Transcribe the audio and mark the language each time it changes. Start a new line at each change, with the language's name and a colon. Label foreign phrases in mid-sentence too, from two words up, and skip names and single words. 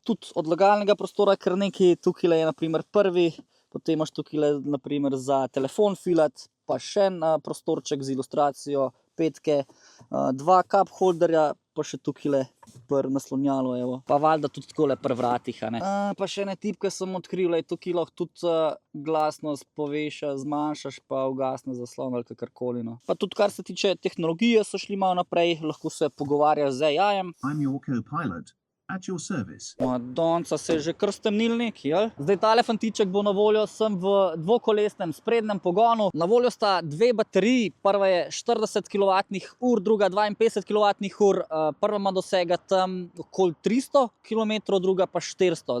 Slovenian: Tudi odlagalnega prostora kar nekaj, tukaj je na primer prvi, potem imaš tukaj na primer za telefon filat, pa še en prostorček z ilustracijo 5, 2
English: cup holderja,
Slovenian: pa še tukaj pri naslonjalu, evo. Pa valjda tudi takole pri vratih, a ne. Pa še ene tipke sem odkril, tukaj lahko tudi glasnost povečaš, zmanjšaš, pa ugasne zaslon ali kakorkoli, no. Pa tudi kar se tiče tehnologije, so šli malo naprej, lahko se pogovarjaš z AI-jem.
English: I'm your co-pilot. At your service.
Slovenian: Madonca, se je že kar stemnil neki, jel? Zdaj tale fantiček bo na voljo sem v dvokolesnem sprednjem pogonu. Na voljo sta 2 bateriji, prva je 40 kWh, druga 52 kWh, prva ima dosega tam okoli 300 km, druga pa 400.